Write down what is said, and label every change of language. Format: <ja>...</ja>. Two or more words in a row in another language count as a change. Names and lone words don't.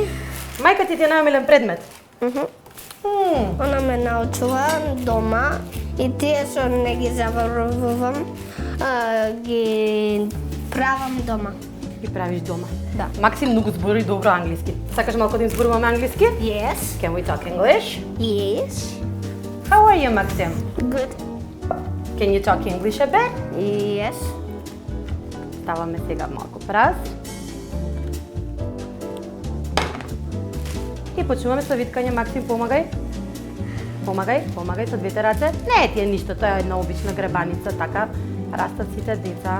<mk>Мајка ти е најомилен предмет? Она ме научува дома и тие што не ги завршувам, ги правам дома. Ги правиш дома. Да. Максим многу збори добро англиски. Сакаш малку да им зборуваме англиски?</mk> <en>Yes. Can we talk English? Yes. How are you, Максим? Good. Can you talk English a bit? Yes.</en> <mk>Ставаме сега малку праз. И почнуваме со виткање. Максим, помагај. Помагај со двете раце. Не ти е ништо, тоа е една обична гребаница, така растат сите деца.</mk>